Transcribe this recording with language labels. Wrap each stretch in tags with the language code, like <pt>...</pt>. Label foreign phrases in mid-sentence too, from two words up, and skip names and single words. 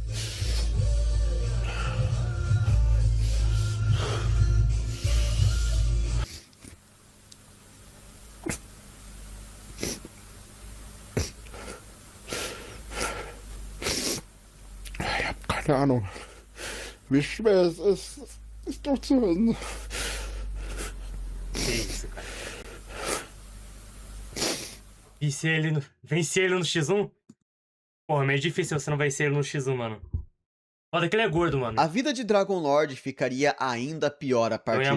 <de>Ich hab keine Ahnung, wie schwer es ist, es durchzuhalten.</de> <pt>Que isso, cara. Vencer ele no X1? Porra, meio difícil você não vencer ele no X1, mano. Foda que ele é gordo, mano. A vida de Dragonlord ficaria ainda pior a Eu ia partir desse</pt>